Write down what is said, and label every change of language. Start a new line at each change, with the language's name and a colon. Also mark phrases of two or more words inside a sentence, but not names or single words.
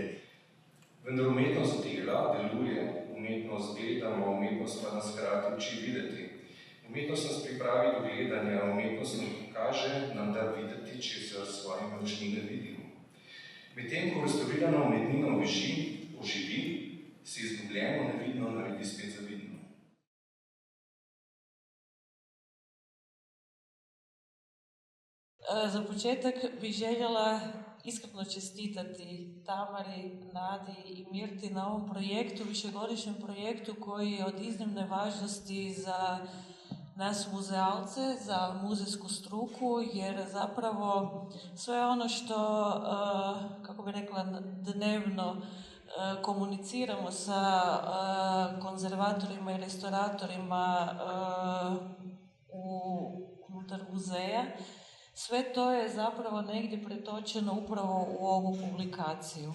Slovenian: Vendar umetnost dela deluje, umetnost gledamo, umetnost pa nas hkrati uči videti. Umetnost nas pripravi do gledanja, umetnost nam kaže, nam da videti, če se s svojimi očmi ne vidimo. Medtem, ko restaurirana umetnina oživi, se izgubljeno nevidno naredi spet zavidno.
Croatian: Za početak bih željela iskreno čestitati Tamari, Nadi i Mirti na ovom projektu, višegodišnjem projektu koji je od iznimne važnosti za nas muzealce, za muzejsku struku, jer zapravo sve ono što, kako bi rekla, dnevno komuniciramo sa konzervatorima i restauratorima unutar muzeja, sve to je zapravo negdje pretočeno upravo u ovu publikaciju.